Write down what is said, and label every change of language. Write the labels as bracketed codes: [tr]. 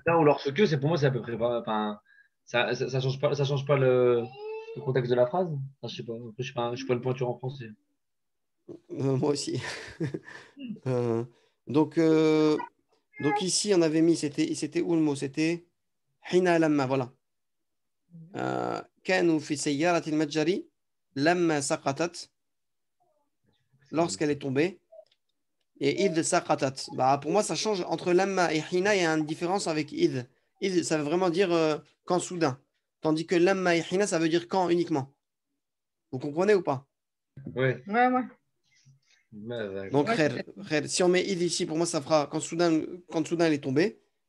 [fr] Ou lorsque, c'est pour moi, c'est à peu près pas. Enfin, ça change pas le contexte de la phrase. Enfin, je sais pas. Après, je suis pas une pointure en français. Moi aussi. Donc ici, on avait mis, c'était où le mot? C'était Hina lamma, voilà. [ar] كانوا في سيارة المتجر لما سقطت, [fr] lorsqu'elle est tombée. Et id saqatat. Bah, pour moi, ça change entre lamma et hina, il y a une différence avec id. Id, ça veut vraiment dire quand soudain. Tandis que lamma et hina, ça veut dire quand uniquement. Vous comprenez ou pas? Oui. Ouais. Donc, si on met id ici, pour moi, ça fera quand soudain elle est tombée.